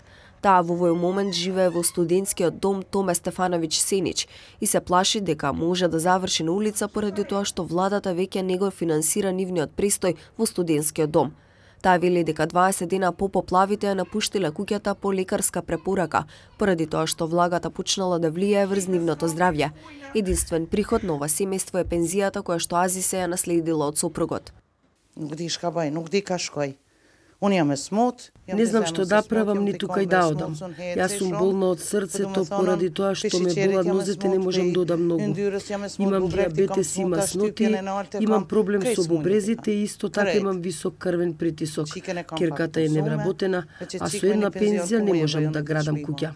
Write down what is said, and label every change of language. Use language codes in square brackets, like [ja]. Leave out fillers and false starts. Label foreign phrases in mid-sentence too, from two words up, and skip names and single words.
[mk] Таа во овој момент живее во студентскиот дом Томе Стефановиќ Сенич и се плаши дека може да заврши на улица поради тоа што владата веќе не го финансира нивниот престој во студентскиот дом. Таа вели дека 20 дена по поплавите ја напуштиле куќата по лекарска препорака, поради тоа што влагата почнала да влијае врз нивното здравје. Единствен приход на ова семејство е пензијата која што Азисе ја наследила од сопругот. [sq] Nuk di shka bëj, nuk di ka shkoj. [mk] Не знам што да правам, ни тука и да одам. Јас сум болна од срцето поради тоа што ме болат нозете, не можам да одам многу. Имам диабетес и масноти, имам проблем со бубрезите и исто така имам висок крвен притисок. Керката е невработена, а со една пензија не можам да градам куќа.